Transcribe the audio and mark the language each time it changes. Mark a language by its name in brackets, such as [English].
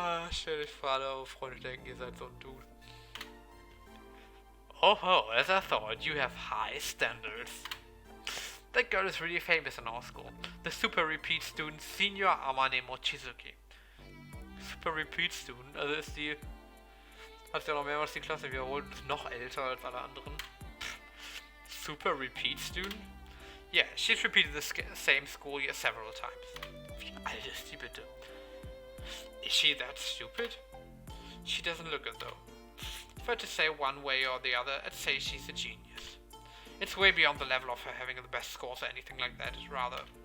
[German] Stell dich gerade auf, Freunde denken, ihr seid so ein Dude. [English] Oh, as I thought, you have high standards. That girl is really famous in our school. The super repeat student Senior Amane Mochizuki. Super repeat student, [German] also ist die, hat ja noch mehrmals die Klasse wiederholt, ist noch älter als alle anderen. [English] Super repeat student? Yeah, she's repeated the same school year several times. [German] Wie alt ist die bitte? [English] Is she that stupid? She doesn't look it though. If I had to say one way or the other, I'd say she's a genius. It's way beyond the level of her having the best scores or anything like that, rather.